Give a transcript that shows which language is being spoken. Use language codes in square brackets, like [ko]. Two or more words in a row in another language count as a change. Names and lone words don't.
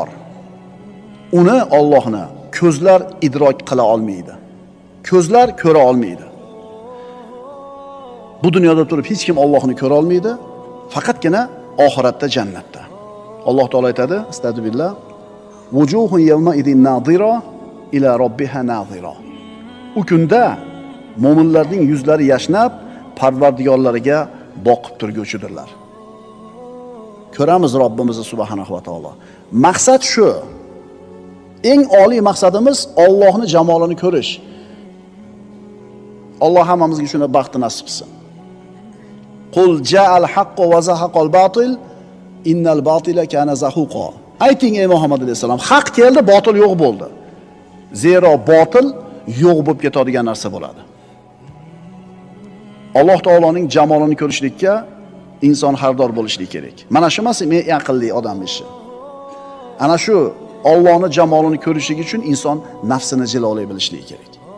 [uz] Uni Allohni ko'zlar idrok qila olmaydi. Ko'zlar ko'ra olmaydi. Bu dunyoda turib hech kim Allohni ko'ra olmaydi, faqatgina oxiratda jannatda. Alloh taolo aytadi: Astagfirullah. [ar] وجوه يومئذ ناضرة إلى ربها ناظرة. [uz] U kunda mo'minlarning yuzlari yashnab, Parvardigorlariga boqib turguvchidirlar. Ko'ramiz Robbimizni [ar] سبحانه وتعالى. [uz] Maqsad shu. Eng oliy maqsadimiz Allohni jamolini ko'rish. Alloh hammamizga shuna baxtni nasib qilsin. [ar] قل جاء الحق وزهق الباطل إن الباطل كان زهوقا. [uz] Ayting ey Muhammad alayhisalom, haq keldi, botil yo'q bo'ldi. Zero botil yo'q bo'lib ketadigan narsa bo'ladi. Alloh taoloning jamolini ko'rishlikka inson xardor bo'lishligi kerak. Mana shu emas men aqlli odam ishi. Ana shu Allohning jamolini ko'rishligi uchun inson nafsini jilolay bilishligi kerak.